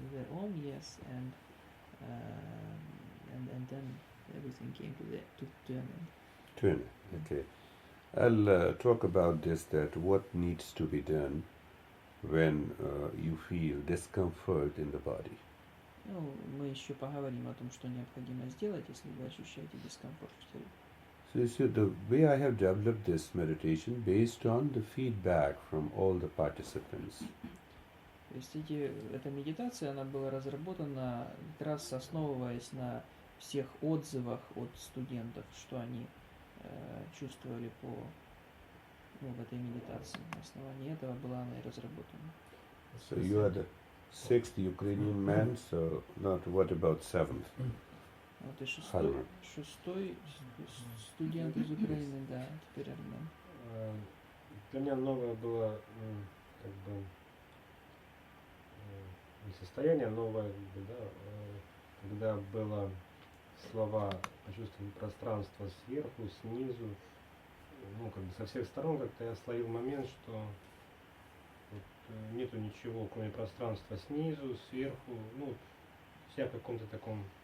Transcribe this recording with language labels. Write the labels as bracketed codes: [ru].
[en] The Om, yes, and then everything came to an end. Turn it, okay. I'll talk about this, that what needs to be done when you feel discomfort in the body. [ru] Ну, мы еще поговорим о том, что необходимо сделать, если вы ощущаете дискомфорт в теле. [en] So you see, the way I have developed this meditation based on the feedback from all the participants. [ru] То есть эта медитация, она была разработана как раз основываясь на всех отзывах от студентов, что они чувствовали в этой медитации. На основании этого была она и разработана. [en] So you are the 6th Ukrainian man, so not what about 7th? [ru] Вот и шестой студент из Украины, да, теперь Армен. Для меня новое было как бы не состояние, новое, да, когда было слова почувствовать пространство сверху, снизу, ну как бы со всех сторон как-то я словил момент, что вот, нету ничего, кроме пространства снизу, сверху, ну я в каком-то таком